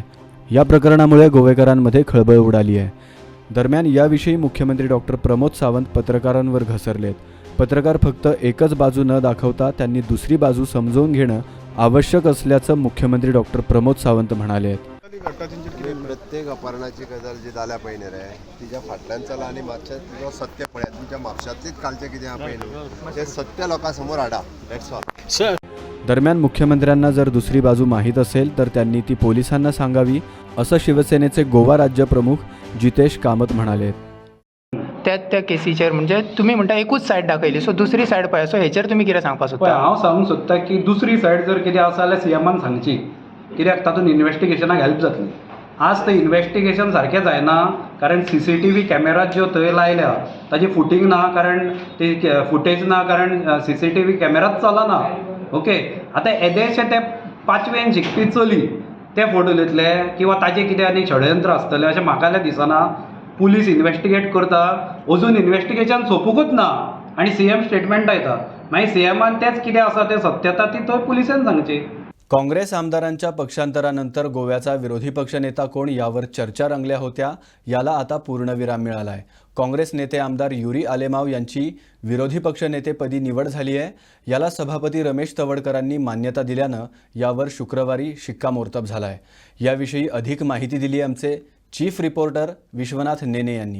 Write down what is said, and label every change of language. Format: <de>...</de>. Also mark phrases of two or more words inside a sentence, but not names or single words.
<mr>या प्रकरणामुळे गोवेकरांमध्ये खळबळ उडाली आहे. दरम्यान याविषयी मुख्यमंत्री डॉक्टर प्रमोद सावंत पत्रकारांवर घसरलेत. पत्रकार फक्त एकच बाजू न दाखवता त्यांनी दुसरी बाजू समजून घेणं आवश्यक असल्याचं मुख्यमंत्री डॉक्टर प्रमोद सावंत म्हणाले.</mr> <kok>प्रत्येक अपहरणाची गजाल जी जाल्या पळय न्ही रे, तिच्या फाटल्यान चला आनी मातशें तुजो सत्य पळया. तुमच्या म्हापशांतलीच कालचें कितें आहा पळय न्हू, तें सत्य लोकां समोर हाडा.</kok> <en>That's all.</en> <mr>दरम्यान मुख्यमंत्र्यांना जर दुसरी बाजू माहीत असेल तर त्यांनी ती पोलिसांना सांगावी असं शिवसेनेचे गोवा राज्य प्रमुख जितेश कामत म्हणाले.</mr> <kok>त्या केसीचेर म्हणजे तुम्ही म्हणटा एकूच सायड दाखयली, सो दुसरी सायड पळय, सो हेचेर तुमी कितें सांगपाक सोदता? हांव सांगूंक सोदता की दुसरी सायड जर कितें आसा जाल्यार सीएमान सांगची, कित्याक तातूंत इन्व्हेस्टिगेशनाक हेल्प जातली. आज तें इन्व्हेस्टिगेशन सारकें जायना कारण</kok> <en>CCTV camera</en> <kok>ज्यो थंय लायल्या ताजी फुटींग ना, कारण ती फुटेज ना, कारण</kok> <en>CCTV camera</en> <kok>चलना. ओके, आतां येदेशें ते 5वेन शिकपी चली ते फोटो घेतले किंवा ताजें कितें आनी षडयंत्र आसतलें अशें म्हाका जाल्यार दिसना. पुलीस इन्व्हेस्टिगेट करता, अजून इन्व्हेस्टिगेशन सोंपूकूच ना आनी</kok> <en>CM statement</en> <kok>येता, मागीर CMान तेच कितें आसा तें सत्यता ती थंय पुलिसांन सांगची.</kok> <mr>काँग्रेस आमदारांच्या पक्षांतरानंतर गोव्याचा विरोधी पक्षनेता कोण यावर चर्चा रंगल्या होत्या. याला आता पूर्णविराम मिळालाय. काँग्रेस नेते आमदार युरी आलेमाव यांची विरोधी पक्षनेतेपदी निवड झाली आहे. याला सभापती रमेश तवडकरांनी मान्यता दिल्यानं यावर शुक्रवारी शिक्कामोर्तब झालाय. याविषयी अधिक माहिती दिली आमचे चीफ रिपोर्टर विश्वनाथ नेने यांनी.</mr>